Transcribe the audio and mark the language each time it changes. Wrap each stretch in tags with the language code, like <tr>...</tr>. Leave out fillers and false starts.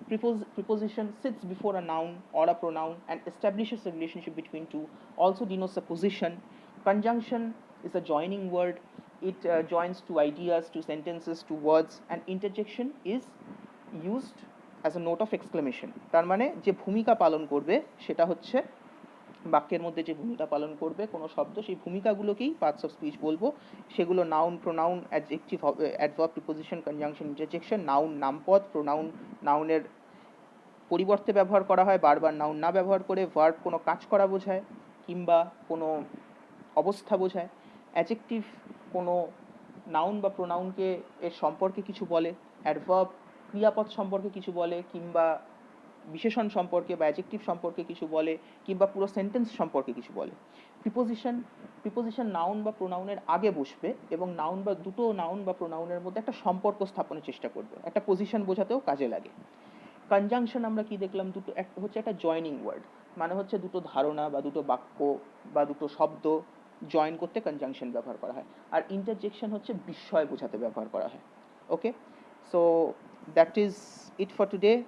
<en>Preposition sits before a noun or a pronoun and establishes a relationship between two, also denotes a position. Conjunction is a joining word. It joins two ideas, two sentences, two words. And interjection is used as a note of exclamation.</en> <bn>তার মানে যে ভূমিকা পালন করবে সেটা হচ্ছে বাক্যের মধ্যে যে ভূমিকা পালন করবে কোনো শব্দ, সেই ভূমিকাগুলোকেই পার্টস অফ স্পিচ বলবো। সেগুলো noun, pronoun, adjective, adverb, preposition, conjunction, interjection. Noun নামপদ, pronoun নাউনের পরিবর্তে ব্যবহার করা হয়, বারবার নাউন না ব্যবহার করে। ভার্ব কোনো কাজ করা বোঝায় কিংবা কোনো অবস্থা বোঝায়। অ্যাডজেক্টিভ কোনো নাউন বা প্রোনাউনকে এর সম্পর্কে কিছু বলে। অ্যাডভার্ব ক্রিয়াপদ সম্পর্কে কিছু বলে কিংবা বিশেষণ সম্পর্কে বা অ্যাডজেক্টিভ সম্পর্কে কিছু বলে কিংবা পুরো সেন্টেন্স সম্পর্কে কিছু বলে। প্রিপোজিশন নাউন বা প্রোনাউনের আগে বসবে এবং দুটো নাউন বা প্রোনাউনের মধ্যে একটা সম্পর্ক স্থাপনের চেষ্টা করবে, একটা পজিশন বোঝাতেও কাজে লাগে। কনজাংশন আমরা কি দেখলাম? হচ্ছে একটা জয়নিং ওয়ার্ড, মানে হচ্ছে দুটো ধারণা বা দুটো বাক্য বা দুটো শব্দ জয়েন করতে কনজাংশন ব্যবহার করা হয়। আর ইন্টারজেকশন হচ্ছে বিস্ময় বোঝাতে ব্যবহার করা হয়।</bn> <en>Okay, so that is it for today.</en>